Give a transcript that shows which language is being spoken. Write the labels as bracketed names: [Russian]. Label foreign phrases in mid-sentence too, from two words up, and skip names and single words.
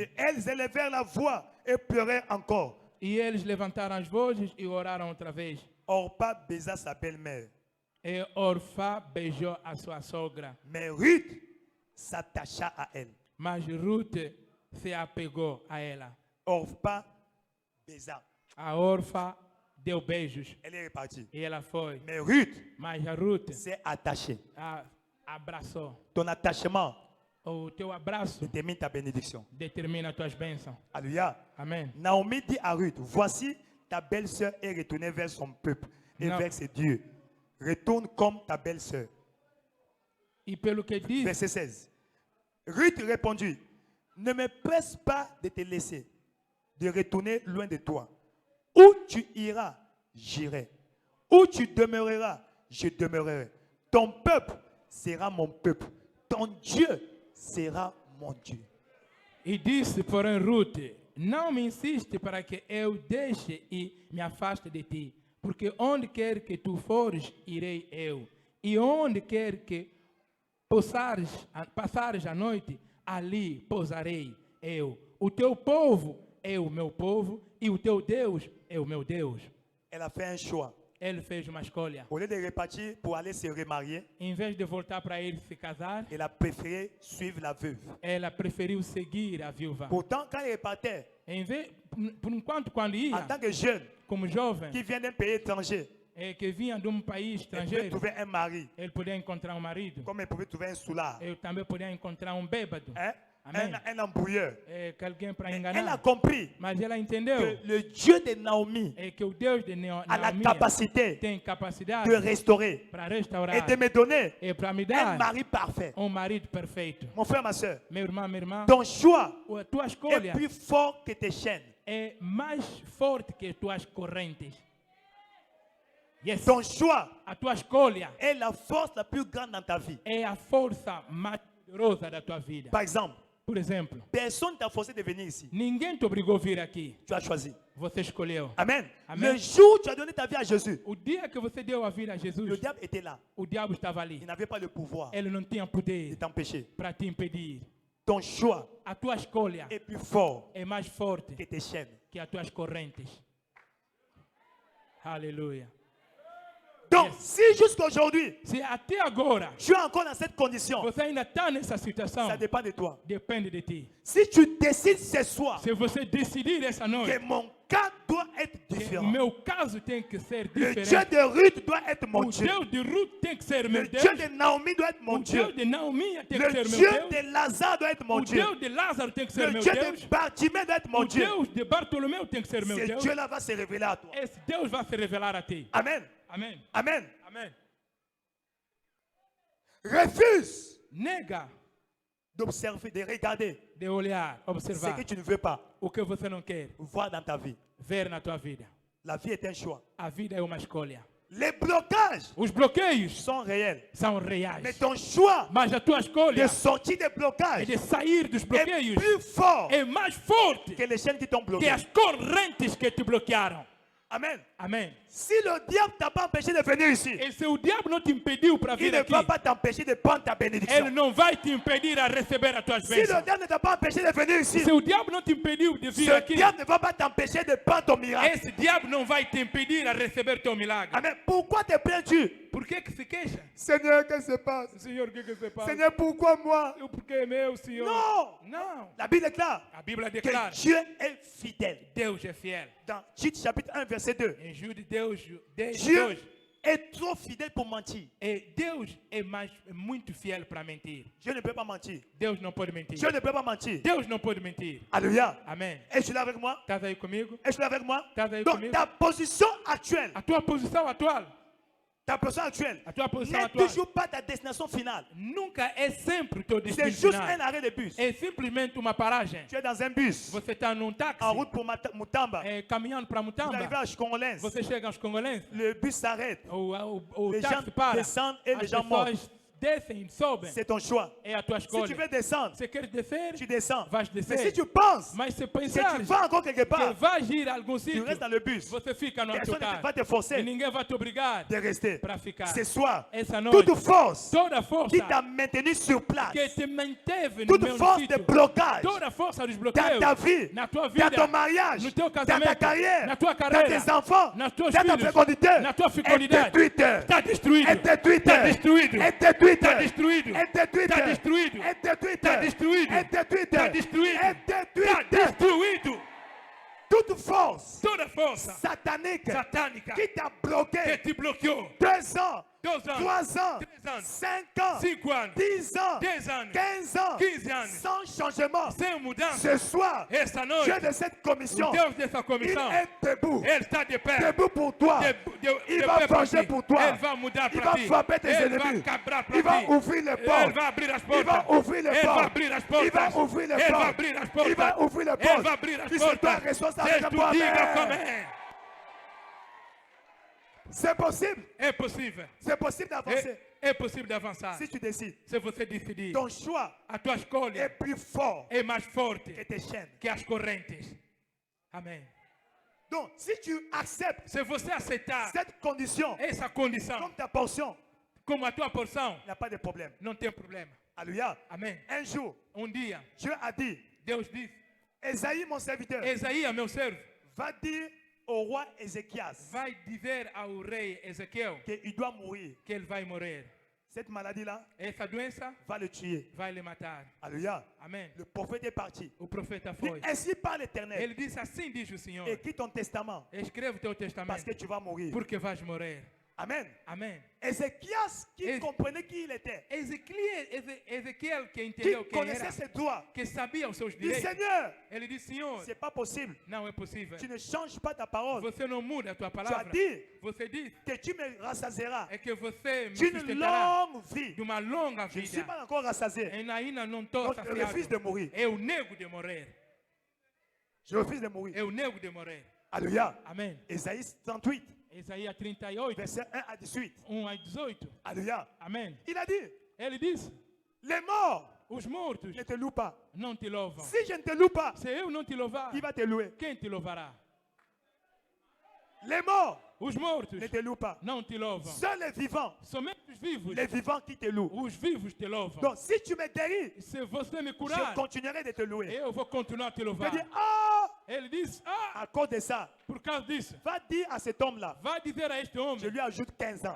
[French] Et elles élevèrent la voix et pleurèrent encore. [Portuguese] E eles levantaram as vozes e oraram outra vez. [French] Orpa baisa sa belle-mère. [Portuguese] E Orfá beijou a sua sogra, [French] Mais Ruth s'attacha à elle. [Portuguese] mas Ruth se apegou a ela. [French] Orpa baisa. [Portuguese] A Orfá deu beijos [French] Elle est repartie. [Portuguese] e ela foi. [French] Mais Ruth [Portuguese] Mas a Ruth [French] s'est attachée. [Portuguese] abraçou. [French] Ton attachement [Portuguese] O teu abraço [French] détermine ta bénédiction. [Portuguese] determina tuas bênçãos. [French] Alléluia. [Portuguese] Amém. [French] Naomi dit à Ruth, voici ta belle-sœur est retournée vers son peuple et Non. vers ses dieux. Retourne comme ta belle-sœur. [Portuguese] E pelo que diz, [French] Verset 16. Ruth répondit, ne me presse pas de te laisser, de retourner loin de toi. Où tu iras, j'irai. Où tu demeureras, je demeurerai. Ton peuple sera mon peuple. Ton Dieu sera mon Dieu. [Portuguese] e disse, porém, Ruth: não me insiste para que eu deixe e me afaste de ti, porque onde quer que tu fores, irei eu. E onde quer que passares a noite, ali pousarei eu. O teu povo é o meu povo e o teu Deus é o meu Deus. [French] Elle a fait un choix. [Portuguese] Ele fez uma escolha. [French] Au lieu de repartir pour aller se remarier, [Portuguese] Em vez de voltar para ele se casar, [French] elle a préféré suivre la veuve. [Portuguese] ela preferiu seguir a viúva. [French] Pourtant, quand elle repartait, [Portuguese] Em vez, por enquanto, quando [French] en [Portuguese] ia, [French] tant que jeune [Portuguese] como jovem, [French] qui vient d'un pays étranger, [Portuguese] que vinha de um país [French] elle pouvait [Portuguese] estrangeiro, [French] trouver un mari, [Portuguese] ele podia encontrar um marido. [French] comme elle pouvait trouver un soulard, [Portuguese] Eu também podia encontrar um bêbado, [French] hein? Amen. Un embrouilleur. [Portuguese] que alguém para [French] Elle a [Portuguese] enganar. [French] compris [Portuguese] Mas ela [French] que [Portuguese] entendeu [French] le Dieu de Naomi [Portuguese] que o Deus de [French] a la [Portuguese] Naomi [French] capacité [Portuguese] tem capacidade [French] de restaurer [Portuguese] para [French] et [Portuguese] restaurar [French] de me donner [Portuguese] e para me [French] un [Portuguese] dar [French] mari parfait. [Portuguese] marido perfeito. [French] Mon frère, ma soeur, [Portuguese] Meu irmão, minha irmã, [French] ton choix [Portuguese] a tua [French] est [Portuguese] escolha [French] plus fort que tes chaînes. [Portuguese] é mais forte que tuas correntes. [French] Yes. Ton choix [Portuguese] A tua escolha [French] est la force la plus grande dans ta vie. [Portuguese] é a força mais poderosa da tua vida. [French] Par exemple, [Portuguese] Por exemplo, [French] Personne ne t'a forcé de venir ici. [Portuguese] ninguém te obrigou a vir aqui. [French] Tu as choisi. [Portuguese] Você escolheu. [French] Amen. [Portuguese] Amen. [French] Le jour où tu as donné ta vie à Jésus, [Portuguese] O dia que você deu a vida a [French] le [Portuguese] Jesus, [French] diable était là. [Portuguese] o diabo estava [French] Il [Portuguese] ali. [French] n'avait pas le pouvoir [Portuguese] Ele não tinha [French] de [Portuguese] poder [French] t'empêcher. [Portuguese] para te impedir. [French] Ton choix [Portuguese] A tua escolha [French] est plus fort [Portuguese] é mais forte [French] que tes chaînes. [Portuguese] que as tuas correntes. Aleluia. [French] Donc, si jusqu'aujourd'hui, [Portuguese] Se até agora [French] tu es encore dans cette condition, [Portuguese] você ainda está nessa situação, [French] ça dépend de toi. [Portuguese] depende de ti. [French] Si tu décides ce soir [Portuguese] Se você decidir essa noite [French] que mon cas doit être [Portuguese] que o [French] différent, [Portuguese] meu caso tem que ser [French] le Dieu [Portuguese] diferente, [French] de Ruth doit être mon [Portuguese] o [French] Dieu, [Portuguese] Deus de Ruth tem que ser meu [French] le [Portuguese] Deus, [French] Dieu de Naomi doit être mon [Portuguese] o [French] Dieu, [Portuguese] Deus de Naomi tem que [French] le [Portuguese] ser meu [French] Dieu [Portuguese] Deus, [French] de Lazare doit être mon [Portuguese] o [French] Dieu, [Portuguese] Deus de Lázaro tem que ser [French] le [Portuguese] meu [French] Dieu [Portuguese] Deus, [French] de Bartimée doit être mon [Portuguese] o [French] Dieu. [Portuguese] Deus de Bartolomeu tem que ser meu [French] Ce [Portuguese] Deus. [French] Dieu-là va se révéler à toi. [Portuguese] Esse Deus vai se revelar a ti. [French] Amen. [Portuguese] Amém. [French] Amen. [Portuguese] Amém. [French] Refuse [Portuguese] Nega [French] d'observer, de regarder [Portuguese] de olhar, [French] ce [Portuguese] observar [French] que tu ne veux pas [Portuguese] o que você não quer [French] voir dans ta vie. [Portuguese] ver na tua vida. [French] La vie est un choix. [Portuguese] A vida é uma escolha. [French] Les blocages [Portuguese] Os bloqueios [French] sont réels. [Portuguese] são reais, [French] Mais ton choix [Portuguese] mas a tua escolha [French] de sortir des [Portuguese] é [French] blocages [Portuguese] de sair dos [French] est [Portuguese] bloqueios [French] plus fort [Portuguese] é mais forte [French] que les chaînes qui t'ont [Portuguese] que [French] bloqué. [Portuguese] as correntes que te bloquearam. [French] Amen. [Portuguese] Amém. [French] Si le diable t'a pas empêché de venir ici, [Portuguese] E se o diabo não te impediu para [French] il [Portuguese] vir [French] ne [Portuguese] aqui, [French] va pas t'empêcher de prendre ta [Portuguese] ele [French] bénédiction. [Portuguese] não vai te impedir a receber as tuas [French] Si le [Portuguese] bênçãos. [French] diable ne t'a pas empêché de venir ici, [Portuguese] Se o diabo não te impediu de vir [French] ce [Portuguese] aqui, [French] diable ne va pas t'empêcher de prendre ton miracle. [Portuguese] esse diabo não vai te impedir a receber teu milagre. [French] Amen. Pourquoi te plains-tu? [Portuguese] Por que se queixa? [French] Seigneur, qu'est-ce qui se passe? [Portuguese] Senhor, o que se passa? [French] Seigneur, pourquoi moi? [Portuguese] Eu porque é meu, Senhor. [French] Non! [Portuguese] Não. [French] La Bible déclare [Portuguese] A Bíblia [French] que [Portuguese] declara: [French] Dieu est fidèle. [Portuguese] Deus é fiel. [French] Dans Tite chapitre 1, verset 2. [Portuguese] Em Jude, Deus, [French] Dieu est trop fidèle pour mentir. [Portuguese] Deus é muito fiel para mentir. [French] Dieu ne peut pas mentir. [Portuguese] Deus não pode mentir. [French] Dieu ne peut pas mentir. [Portuguese] Deus não pode mentir. [French] Alléluia. [Portuguese] Amém. [French] Es-tu là avec moi? [Portuguese] Estás aí comigo? [French] Es-tu là avec moi? [Portuguese] Estás aí [French] Donc, [Portuguese] comigo? [French] ta position actuelle, [Portuguese] A tua posição atual [French] ta position actuelle [Portuguese] A tua posição [French] n'est [Portuguese] atual [French] toujours pas ta destination finale. [Portuguese] nunca é sempre o teu [French] C'est [Portuguese] destino [French] juste un [Portuguese] final. [French] arrêt de bus. [Portuguese] É simplesmente uma paragem. [French] Tu es dans un bus [Portuguese] Você está num táxi, [French] en route pour Mutamba. [Portuguese] caminhando para [French] Vous arrivez [Portuguese] Mutamba. [French] à Chikongolense. [Portuguese] Você chega aos congolenses, [French] Le bus s'arrête. [Portuguese] o [French] Les [Portuguese] táxi [French] gens [Portuguese] para, [French] descendent et les [Portuguese] as [French] gens montent. [Portuguese] pessoas descem e sobem. [French] C'est ton choix. [Portuguese] É a tua [French] Si tu [Portuguese] escolha. [French] veux descendre, [Portuguese] Você quer descer? [French] tu descends. [Portuguese] Vais [French] Mais [Portuguese] descer. [French] si tu penses [Portuguese] Mas se [French] que [Portuguese] pensar [French] tu vas encore quelque [Portuguese] que [French] part, [Portuguese] vais ir a algum [French] tu [Portuguese] sítio, [French] restes dans le bus. [Portuguese] você fica no [French] Personne ne va [Portuguese] autocarro. [French] te forcer [Portuguese] E ninguém vai te obrigar [French] de rester. [Portuguese] para ficar. [French] Ce soir, [Portuguese] Essa noite, [French] toute force [Portuguese] toda a [French] qui [Portuguese] força [French] t'a maintenu sur place, [Portuguese] que te manteve no [French] toute [Portuguese] meu [French] force de [Portuguese] sítio, [French] blocage [Portuguese] toda a força dos [French] dans [Portuguese] bloqueios [French] ta vie, [Portuguese] na tua [French] dans [Portuguese] vida, [French] ton mariage, [Portuguese] no teu [French] dans ta [Portuguese] casamento, [French] carrière, [Portuguese] na tua [French] dans [Portuguese] carreira, [French] tes enfants, [Portuguese] nas [French] dans [Portuguese] tuas [French] ta [Portuguese] filhos, [French] fécondité, [Portuguese] na tua [French] est [Portuguese] fecundidade, [French] détruite. [Portuguese] está destruído, [French] Est détruite. [Portuguese] está destruído, [French] Est détruite. [Portuguese] está destruído, [French] Est détruite. [Portuguese] está destruído, [French] Est détruite. [Portuguese] está destruído, [French] Est détruite. [Portuguese] está destruído, [French] Est [Portuguese] está [French] détruite. [Portuguese] destruído. [French] Toute force [Portuguese] Toda força [French] satanique [Portuguese] satânica [French] qui t'a [Portuguese] que [French] bloqué [Portuguese] te bloqueou [French] 2 ans, [Portuguese] 2 anos, [French] 3 ans, [Portuguese] 3 anos, [French] 5 ans, [Portuguese] 5 anos, [French] 10 ans, [Portuguese] 10 anos, [French] 15 ans, [Portuguese] 15 anos, [French] sans changement. [Portuguese] sem mudança. [French] Ce soir, [Portuguese] Essa [French] Dieu [Portuguese] noite, [French] de cette commission, [Portuguese] o Deus dessa [French] il [Portuguese] comissão, [French] est debout. [Portuguese] ele está de pé. [French] Debout pour toi. Il va changer pour toi. [Portuguese] Ele vai mudar [French] Il [Portuguese] para [French] va [Portuguese] ti. [French] frapper tes [Portuguese] Ele vai [French] ennemis. [Portuguese] quebrar [French] Il va [Portuguese] para ti. [French] ouvrir les [Portuguese] Ele [French] portes. [Portuguese] vai abrir as [French] Il [Portuguese] portas. [French] va ouvrir les [Portuguese] Ele vai [French] portes. [Portuguese] abrir as [French] Il [Portuguese] portas. [French] va ouvrir les [Portuguese] Ele vai [French] portes. [Portuguese] abrir as [French] Il [Portuguese] portas. [French] va ouvrir les [Portuguese] Ele [French] portes. [Portuguese] vai abrir as [French] Qui se doit [Portuguese] portas. [French] rester [Portuguese] Se [French] avec [Portuguese] tu [French] moi. [Portuguese] diga [French] Amen. [Portuguese] amém. [French] C'est possible. [Portuguese] É possível. [French] C'est possible d'avancer. [Portuguese] É possível de avançar. [French] Si tu décides. [Portuguese] Se você decidir, [French] Ton choix [Portuguese] a tua [French] est [Portuguese] escolha [French] plus fort [Portuguese] é mais forte [French] que tes chaînes. [Portuguese] que as correntes. Amém. [French] Donc, si tu acceptes [Portuguese] Se você aceitar [French] cette condition [Portuguese] essa condição [French] comme ta portion, [Portuguese] como a tua porção, [French] il n'y a pas de problème. [Portuguese] não tem problema. [French] Alléluia. [Portuguese] Amém. [French] Un jour, [Portuguese] Dia, [French] Dieu a dit, [Portuguese] Deus disse: [French] Esaïe, mon serviteur, [Portuguese] Esaías, meu servo, [French] va dire au roi Ézéchias [Portuguese] vai dizer ao rei Ezequiel [French] qu'il doit mourir. [Portuguese] que ele vai morrer. [French] Cette maladie-là [Portuguese] Essa doença [French] va le tuer. [Portuguese] vai lhe matar. [French] Alléluia. [Portuguese] Amém. [French] Le prophète est parti. [Portuguese] O profeta [French] Dit, [Portuguese] foi. [French] ainsi parle l'Éternel. [Portuguese] Ele disse assim: diz o Senhor, [French] Écris ton testament [Portuguese] escreve teu [French] parce [Portuguese] testamento, [French] que tu vas mourir. [Portuguese] porque vais morrer. [French] Amen. [Portuguese] Amém. [French] Ézéchias qui Et- comprenait qui il était, [Portuguese] Ezequiel, que [French] qui [Portuguese] entendeu quem [French] connaissait [Portuguese] era, [French] ses droits, [Portuguese] que sabia os seus [French] dit [Portuguese] direitos, [French] Seigneur, [Portuguese] ele disse: Senhor, [French] c'est pas possible. [Portuguese] não é possível. [French] Tu ne changes pas ta parole. [Portuguese] Você não muda a tua [French] Tu as [Portuguese] palavra. [French] dit [Portuguese] Você diz [French] que tu me rassasieras [Portuguese] é que você me [French] d'une [Portuguese] sustentará [French] longue vie. [Portuguese] de uma longa [French] Je ne suis [Portuguese] vida. [French] pas encore rassasié. [Portuguese] Eu ainda não estou [French] Donc, je refuse de [Portuguese] saciado. [French] mourir. [Portuguese] Eu nego de morrer. [French] Je refuse de mourir. [Portuguese] Eu nego de morrer. [French] Alléluia. [Portuguese] Amém. [French] Ésaïe 38, [Portuguese] Isaías 38, [French] verset 1 à 18. [Portuguese] 1 a 18. [French] Alléluia. [Portuguese] Amém. [French] Il a dit, [Portuguese] Ele disse: [French] les morts [Portuguese] Os mortos [French] ne te louent pas. [Portuguese] não te louvam. [French] Si je ne te loue pas, [Portuguese] Se eu não te louvar, [French] qui va te louer? [Portuguese] quem te louvará? [French] Les morts [Portuguese] Os mortos [French] ne te louent pas. [Portuguese] não te louvam. [French] Seuls les vivants, [Portuguese] Somente os vivos. [French] les vivants qui te louent. [Portuguese] Os vivos te louvam. [French] Donc si tu me guéris, [Portuguese] Se você me [French] je [Portuguese] curar, [French] continuerai de te louer. [Portuguese] eu vou continuar a te [French] Je [Portuguese] louvar. [French] dis, ah, [Portuguese] Ele disse, ah, [French] à cause de ça, [Portuguese] por causa disso, [French] va dire à cet homme-là, [Portuguese] vai dizer a este [French] je [Portuguese] homem, [French] lui ajoute 15 ans.